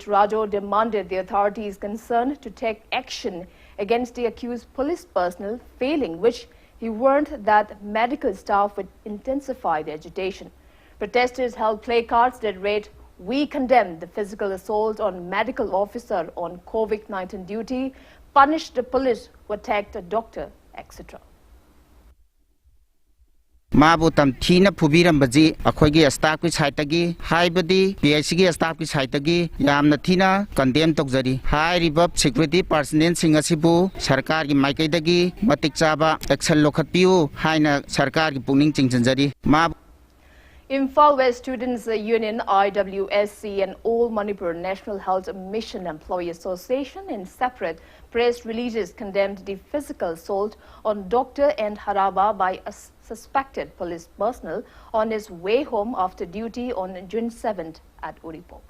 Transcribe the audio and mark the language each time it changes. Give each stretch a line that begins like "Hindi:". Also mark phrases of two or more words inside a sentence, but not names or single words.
English: Rajo demanded the authorities concerned to take action against the accused police personnel, failing which he warned that medical staff would intensify the agitation. Protesters held placards that read, "We condemn the physical assault on medical officer on COVID-19 duty, punish the police who attacked a doctor, etc."
Manipuri: Mabu tam thina phubiram baji akhoigi staff ki saitagi haibadi PHC ki staff ki saitagi yamna thina condemn tokjari hairiba
English: security personnel
Manipuri: singasibu sarkar ki maikaidagi matik chaba action lokhatpiu haina sarkar ki pungning chingchanjari ma
English: Imphal West Students Union IWSC and All Manipur National Health Mission Employee Association in separate press releases condemned the physical assault on Dr. N. Haraba by a suspected police personnel on his way home after duty on June 7th at Uripok.